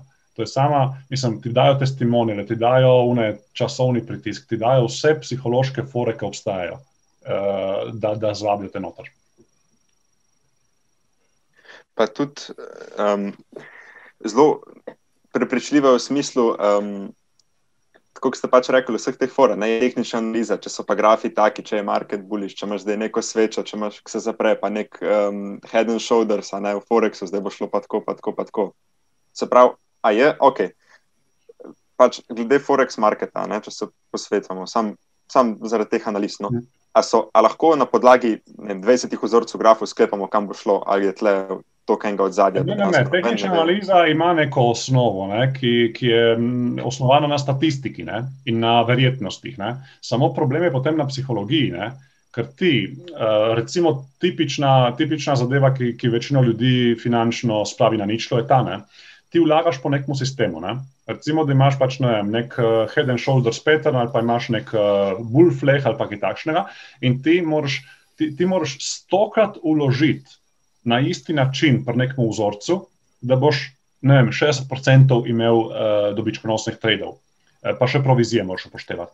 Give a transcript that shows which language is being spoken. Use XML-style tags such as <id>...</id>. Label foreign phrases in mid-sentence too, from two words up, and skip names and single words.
<sl>To je sama, ti dajo testimonije, ti dajo časovni pritisk, ti dajo vse psihološke fore, ki obstajajo, da zvabijo te noter. Pa tudi zelo prepričljive v smislu, tako ste pač rekli, vseh teh fora, tehnična analiza, če so pa grafi taki, če je</sl> <en>market bullish,</en> <sl>če imaš zdaj neko svečo, če imaš, ko se zapre, pa nek</sl> <en>head and shoulders,</en> <sl>a ne v Forexu, zdaj bo šlo pa tako. Se pravi, a je, ok, pač glede Forex marketa, ne, če se posvetujemo, sam zaradi teh analiz, no. A lahko na podlagi 20 vzorcev grafov sklepamo, kam bo šlo, ali je tle toliko enega odzadja? Ne. Tehnična analiza ima neko osnovo, ne, ki je osnovana na statistiki, ne, in na verjetnostih. Ne. Samo problem je potem na psihologiji, ne, ker ti, recimo tipična zadeva, ki večino ljudi finančno spravi na ničlo, je ta, ne. Ti vlagaš po nekom sistemu. Ne? Recimo, da imaš pač nek</sl> <en>head and shoulders pattern</en> <sl>ali pa imaš nek</sl> <en>bull flag</en> <sl>ali pa kaj takšnega in ti moraš 100-krat vložiti na isti način pri nekem vzorcu, da boš, 60% imel dobičkonosnih tradov. Pa še provizije moraš upoštevati.</sl>